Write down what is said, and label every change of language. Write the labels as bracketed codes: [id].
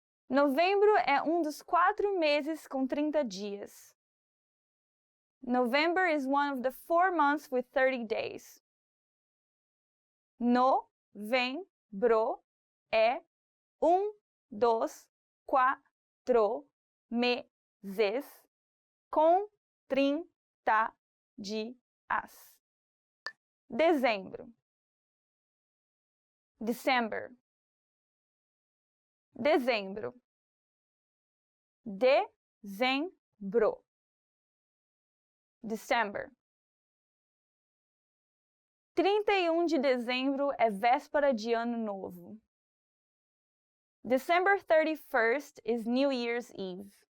[pt] Novembro é dos 4 meses com 30 dias. [en] November is one of the 4 months with 30 days. [pt] Novembro é dos 4 meses com 30 dias. Dezembro. [en] December. [pt] Dezembro. Dezembro. December. 31 de dezembro é véspera de Ano Novo. [en] December 31st is New Year's Eve.